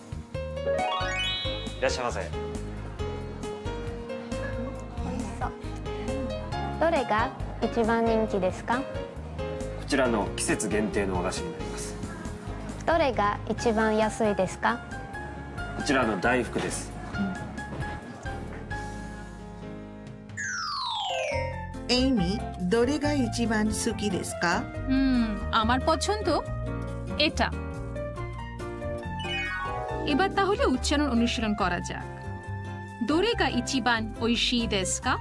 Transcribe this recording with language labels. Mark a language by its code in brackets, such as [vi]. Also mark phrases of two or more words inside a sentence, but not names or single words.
[ja] いらっしゃいませ。どれが一番人気ですか？こちらの季節限定の和菓子になります。どれが一番安いですか？こちらの大福です。 এমি, どれが一番好きですか? [bn] আমার পছন্দ এটা। এবার তাহলে উচ্চারণ অনুশীলন করা যাক। [ja] どれが一番美味しいですか?